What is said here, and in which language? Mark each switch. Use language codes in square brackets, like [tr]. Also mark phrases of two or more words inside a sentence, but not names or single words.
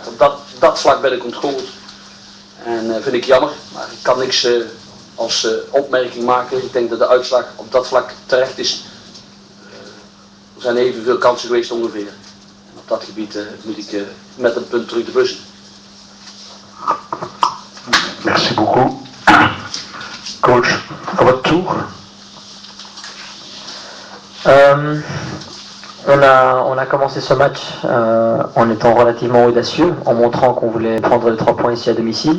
[nl] Op dat vlak ben ik ontgoocheld. En vind ik jammer, maar ik kan niks als opmerking maken. Ik denk dat de uitslag op dat vlak terecht is. Er zijn evenveel kansen geweest ongeveer. En op dat gebied moet ik met een punt terug de bus in. [fr] Merci beaucoup. Coach, à votre tour. On a commencé ce match en étant relativement audacieux, en montrant qu'on voulait prendre les 3 points ici à domicile.